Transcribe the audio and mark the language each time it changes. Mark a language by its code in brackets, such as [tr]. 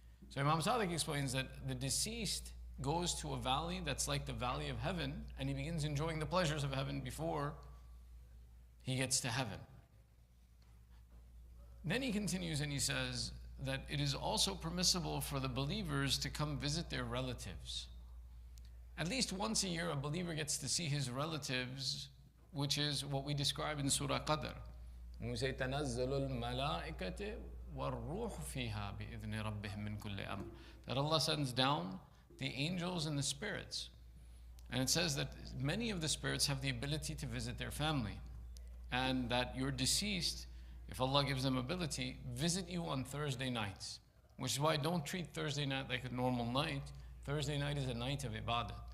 [en] So Imam Sadiq explains that the deceased goes to a valley that's like the valley of heaven, and he begins enjoying the pleasures of heaven before he gets to heaven. Then he continues and he says that it is also permissible for the believers to come visit their relatives. At least once a year, a believer gets to see his relatives, which is what we describe in Surah Qadr. When we say, [ar] تَنَزَّلُ الْمَلَائِكَةِ وَالْرُوحُ فِيهَا بِإِذْنِ رَبِّهِمْ مِنْ كُلِّ أَمْرٍ. [en] That Allah sends down the angels and the spirits. And it says that many of the spirits have the ability to visit their family. And that your deceased, if Allah gives them ability, visit you on Thursday nights. Which is why don't treat Thursday night like a normal night. Thursday night is a night of ibadah.